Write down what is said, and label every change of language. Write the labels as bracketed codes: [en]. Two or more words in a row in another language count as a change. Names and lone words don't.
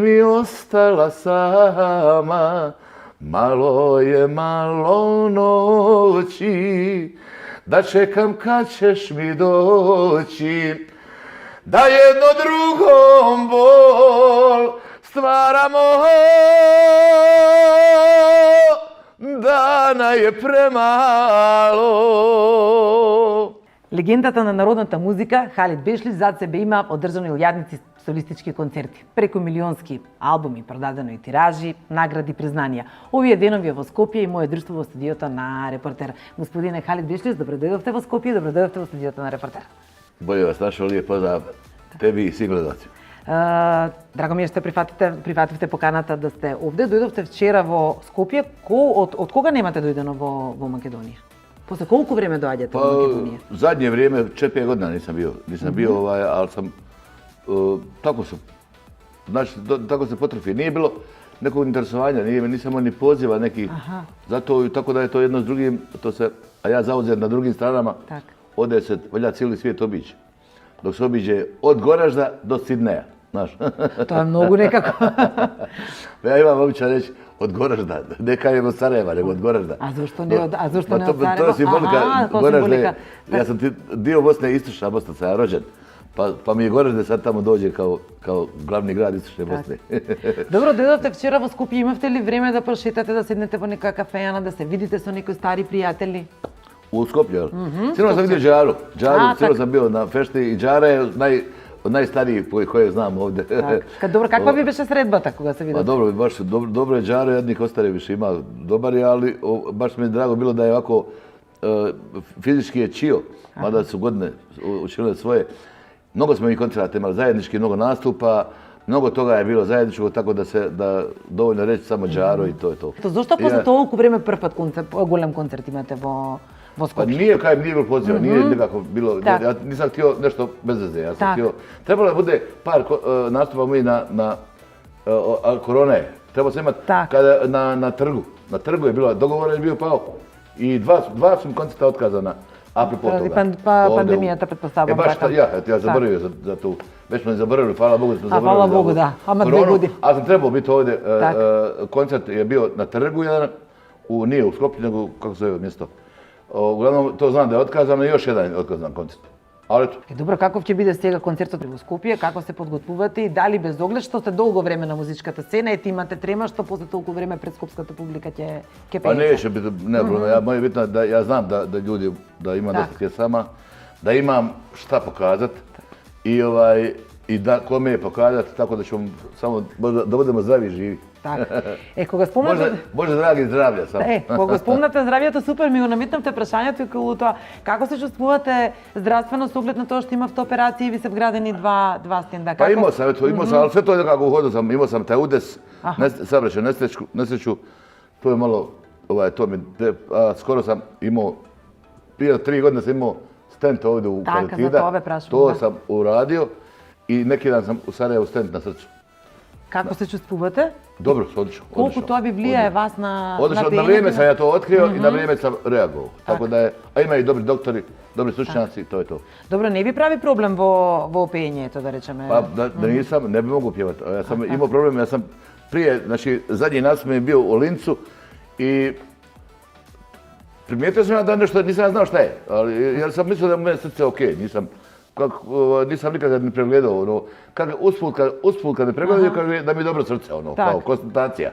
[bs] mi ostala sama, malo je malo noći da čekam kad ćeš mi doći, da jedno drugom bol stvaramo, dana je premalo. [mk] Легендата на народната музика Халид Бешлиш зад себе има одржано илјадници солистички концерти, преку милионски албуми, продадено и тиражи, награди, признанија. Овие денови во Скопје и мое друштво во студиото на Репортер. Господине Халид Бешлиш, добро дојдовте во Скопје, добро дојдовте во студиото на Репортер. [bs] Bolje vas našao, lijep pozdrav tebi i svim gledalcima. [mk] Драго ми е што прифативте поканата да сте овде. Дојдовте вчера во Скопје. Од кога немате дојдено во Македонија? После колку време доаѓате во Македонија? [bs] Zadnje vrijeme, 4-5 godina nisam bio. Nisam bio, ali sam, tako se potrafi. Nije bilo nekog interesovanja, nisam imao ni poziva nekih. Zato, tako da je to jedno s drugim, a ja zauzet na drugim stranama, ode se, valja cijeli svijet obići. Dok se obiđe od Goražda do Sidneja, znaš. To je mnogo nekako. Ja imam običaj reći, od Goražda, ne kažem od Sarajeva, nego od Goražda. A zašto ne od Sarajeva? To je simbolika, Goražde, ja sam dio Bosne, istočna Bosna, sam ja rođen. Pa mi je Goražde sad tamo dođe kao glavni grad istočne Bosne. [mk] Dobro, дојдовте вчера во Скопје, имавте ли време да прошетате, да седнете во нека кафејана, да се видите со некои стари пријатели? [bs] U Skopju, sinoć sam vidio Džaru. Sinoć sam bio na fešti i Džara je od najstarijih koje znam ovdje. [mk] Добро, каква би беше средбата кога се видите? [bs] Dobro, baš dobro je Džara, jednih ostare više ima. Dobar je, ali baš mi je drago bilo da je ovako fizički je čio, mada su godine učinile svoje. Mnogo smo i koncerata imali zajednički, mnogo nastupa, mnogo toga je bilo zajedničko, tako da dovoljno reći samo Džaro i to je to. [mk] Зошто после толку време прв пат голем концерт имате во Скопје? [bs] Pa nije bilo poziva, nije nekako bilo, ja nisam htio nešto bez veze, ja sam htio, trebalo je bude par nastupa moji korona je, trebalo se imati na trgu, na trgu je bilo, dogovor je bio pao i dva su koncerta otkazana, apropo toga. [mk] Пандемијата, претпостављам. [bs] Ja zaboravio za tu, već smo zaboravili, hvala Bogu da smo zaboravili. Hvala Bogu, da, ama 2 godine. Ali sam trebao biti ovdje, koncert je bio na trgu jedan, nije u Skopju, nego kako se zove mjesto. Uglavnom, to znam da je otkazano i još jedan otkazan koncert. [mk] Добро, каков ќе биде сега концертот во Скопје, како се подготвувате и дали без оглед што сте долго време на музичката сцена и имате трема што после толку време пред скопската публика ќе пеете? [bs] Pa neće biti, ne problem, moje je bitno da ja znam da ljudi, da imam dosta pjesama, da imam šta pokazat i da kome je pokazat, tako da ćemo samo, da budemo zdravi i živi. [mk] Кога спомнате... Боже драги, здравје само. Кога спомнате здравјето, супер, ми го намитнавте прашањето и околу тоа. Како се чувствувате здравствено со оглед на тоа што имавте операции и ви се вградени два стенда? [bs] Па имao sam, ali sve to je nekako uhodio sam, imao sam taj udes, saobraćaj, nesreću, to je malo, skoro sam imao, prije 3 godine sam imao stent ovdje u Karatida, to sam uradio i neki dan sam u Sarajevu stent na srcu. [mk] Како се чуствувате? [bs] Dobro, odlično. [mk] Колку тоа ви влијае вас на [bs] пеењето? На време sam ja to otkrio i na vreme sam reagovao. Tako da je, a ima i dobri doktori, dobri stručnjaci, to je to. [mk] Добро, не би прави проблем во пеењето, да речеме? [bs] Pa da nisam, ne bi mogu pjevati. Ja sam imao problem, ja sam prije, znači zadnji nastup mi je bio u Lincu i primijetio sam ja da nešto, nisam znao šta je, jer sam mislio da je moje srce okej, nisam nikada ni pregledao, usput kad me pregledaju kaže da mi je dobro srce, kao konstatacija.